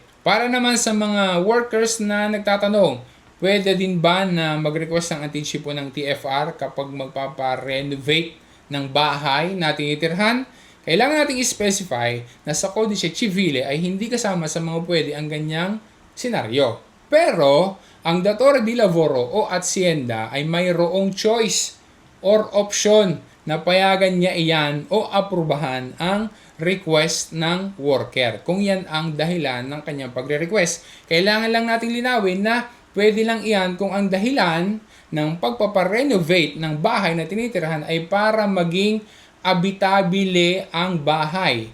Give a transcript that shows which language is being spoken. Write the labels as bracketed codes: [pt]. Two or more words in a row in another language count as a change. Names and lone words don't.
[tl] Para naman sa mga workers na nagtatanong, pwede din ba na mag-request ng anticipo ng TFR kapag magpapa-renovate ng bahay na tinitirhan? Kailangan nating i-specify na sa Codice Civile ay hindi kasama sa mga pwede ang ganyang senaryo. Pero, ang [it] datore di lavoro [tl] o asyenda ay mayroong [en] choice or option [tl] na payagan niya iyan o aprubahan ang request ng worker. Kung yan ang dahilan ng kanyang pagre-request. Kailangan lang nating linawin na pwede lang iyan kung ang dahilan ng pagpaparenovate ng bahay na tinitirahan ay para maging habitabile ang bahay.